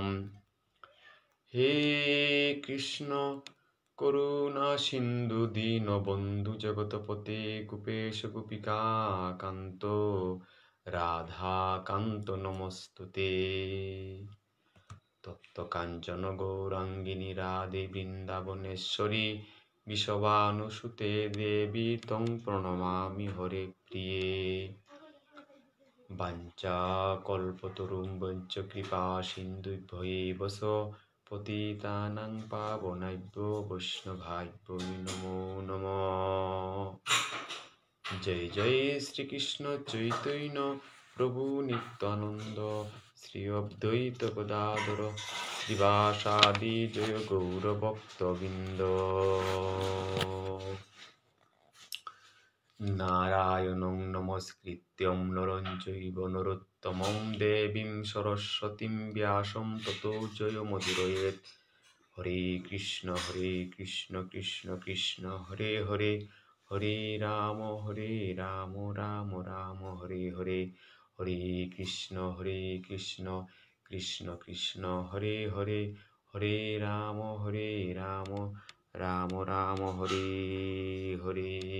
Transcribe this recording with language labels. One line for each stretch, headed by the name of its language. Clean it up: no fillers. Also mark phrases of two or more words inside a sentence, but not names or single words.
Sanskrit: হে কৃষ্ণ করুণা সিন্ধু দীনবন্ধু জগৎপতে গোপেশ গোপিকা কান্ত রাধা কান্ত নমস্তুতে। তপ্ত কাঞ্চন গৌরাঙ্গিনী রাধে বৃন্দাবনেশ্বরী বিশ্বভানুসুতে দেবী তং প্রণমামি হরে প্রিয়ে। বাঞ্ছা কল্পতরুং বঞ্চ কৃপা সিন্ধুভ্যৈব চ পতিতানাং পাবনাভ্যো বৈষ্ণবাভ্যো নমো নমঃ। জয় জয় শ্রীকৃষ্ণ চৈতন্য প্রভু নিত্যানন্দ শ্রী অদ্বৈত গদাধর শ্রীবাসাদি জয় গৌর ভক্তবৃন্দ। নারায়ণং নমস্কৃত্যং নরং চৈব নরোত্তমং দেবীং সরস্বতীং ব্যাসং ততো জয়মুদীরয়েৎ। হরে কৃষ্ণ কৃষ্ণ কৃষ্ণ হরে হরে, হরে রাম রাম রাম হরে হরে, হরে কৃষ্ণ কৃষ্ণ কৃষ্ণ হরে হরে, হরে রাম রাম রাম হরে হরে।